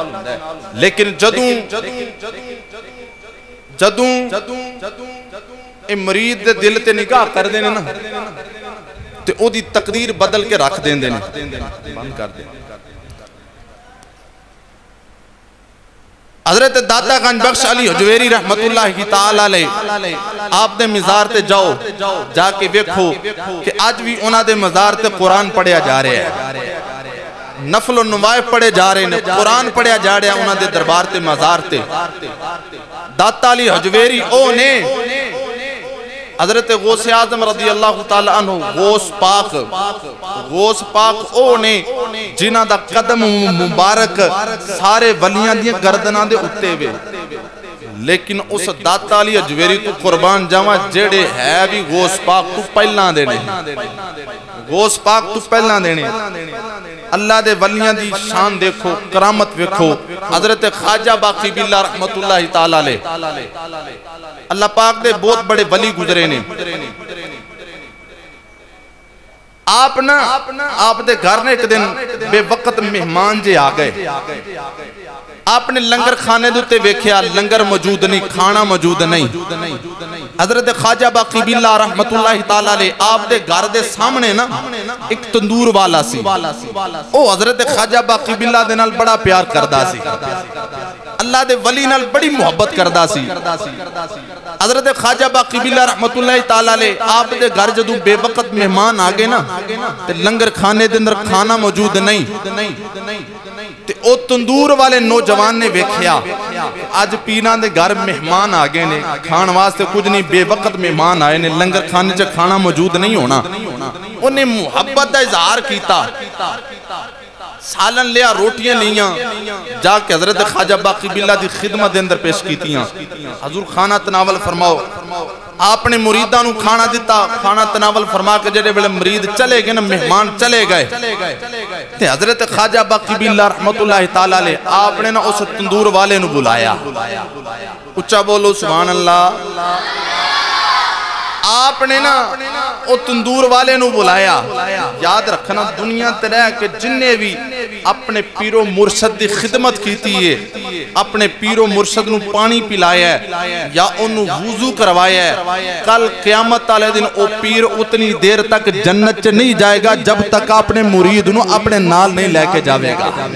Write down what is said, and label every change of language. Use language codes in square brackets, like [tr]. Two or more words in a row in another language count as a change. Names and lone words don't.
[pa] لیکن جدوں جدوں ایہ مرید دے دل تے نگاہ کردے نے نا تے اوہدی تقدیر بدل کے رکھ دیندے نے. بند کر دے. حضرت داتا گنج بخش علی ہجویری [ar] رحمة الله تعالى عليه [pa] آپ دے مزار تے جاؤ، جا کے ویکھو کہ اج وی اوہناں دے مزار تے قرآن پڑھیا جا رہیا اے، نفل نوافل پڑھے جا رہے نے، قرآن پڑھیا جا رہیا اے اوہناں دے دربار تے مزار تے. داتا علی ہجویری اوہ نے حضرت غوث اعظم [ar] رضي الله تعالى عنه [pa] غوث پاک اوہ نے جنہاں دا قدم مبارک سارے ولیاں دی گردناں دے اتے وے. لیکن اس داتا علی ہجویری توں قربان جاواں جیہڑے ہے وی غوث پاک توں پہلاں دے نے، غوث پاک توں پہلاں دے نے. اللہ دے ولیاں دی شان دیکھو، کرامت دیکھو. حضرت خواجہ باقی باللہ [ar] رحمة الله تعالى عليه [pa] اللہ پاک دے بہت وڈے ولی گزرے نے. آپ نا آپ دے گھر نے اک دن بے وقت مہمان جے آ گئے، آپ نے لنگر خانے دے اتے ویکھیا لنگر موجود نہیں، کھانا موجود نہیں. حضرت خواجہ باقی باللہ [ar] رحمة الله تعالى عليه [pa] آپ دے گھر دے سامنے نا اک تندور والا سی، اوہ حضرت خواجہ باقی باللہ دے نال بڑا پیار کردا سی، اللہ دے ولی نال بڑی محبت کردا سی. حضرت خواجہ باقی باللہ [ar] رحمة الله تعالى عليه [pa] آپ دے گھر جدوں بے وقت مہمان آ گئے نا تے لنگر خانے دے اندر کھانا موجود نہیں تے اوہ تندور والے نوجوان نے ویکھیا اج پیراں دے گھر مہمان آ گئے نے، کھان واسطے کجھ نہیں، بے وقت مہمان آئے نے، لنگر خانے چ کھانا موجود نہیں ہونا. [ur] انہیں محبت کا اظہار کیا، سالن لیا، روٹیاں لیا, [pa] جا کے حضرت خواجہ باقی باللہ دی خدمت دے اندر پیش کیتیاں. حضور کھانا تناول فرماؤ. آپ نے مریداں نوں کھانا دتا، کھانا تناول فرما کے جیہڑے ویلے مرید چلے گئے نا، مہمان چلے گئے تے حضرت خواجہ باقی باللہ [ar] رحمة الله تعالى عليه [pa] آپ نے نا اس تندور والے نوں بلایا. اچا بولو [ar] سبحان الله. [pa] آپ نے نا اوہ تندور والے نوں بلایا. یاد رکھنا دنیا تے رہ کے جنہے وی اپنے پیر و مرشد کی خدمت کی ہے، اپنے پیر و مرشد نوں پانی پلایا یا انہوں نے وضو کروایا، کل قیامت والے دن وہ پیر اتنی دیر تک جنت چ نہیں جائے گا جب تک اپنے مرید نوں اپنے نال نہیں لے کے جائے گا.